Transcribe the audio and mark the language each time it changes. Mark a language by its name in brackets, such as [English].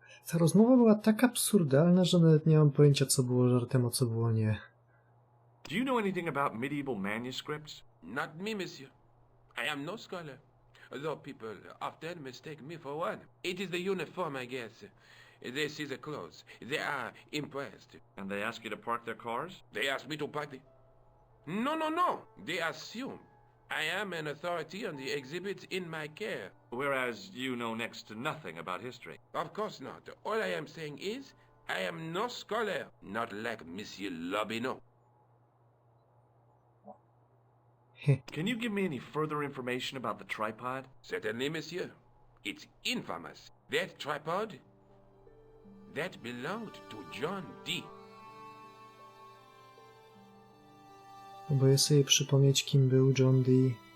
[Polish] Ta rozmowa była tak absurdalna, że nawet nie mam pojęcia, co było żartem, a co było nie. [English] Do you know anything about medieval manuscripts? Not me, monsieur. I am no scholar, though people often mistake me for one. It is the uniform, I guess. They see the clothes. They are impressed. And they ask you to park their cars? They ask me to park the... No. They assume I am an authority on the exhibits in my care. Whereas you know next to nothing about history. Of course not. All I am saying is, I am no scholar, not like Monsieur Lobino. Can you give me any further information about the tripod? Certainly, monsieur. It's infamous. That tripod, that belonged to John Dee. [Polish] Próbuję sobie przypomnieć, kim był John Dee.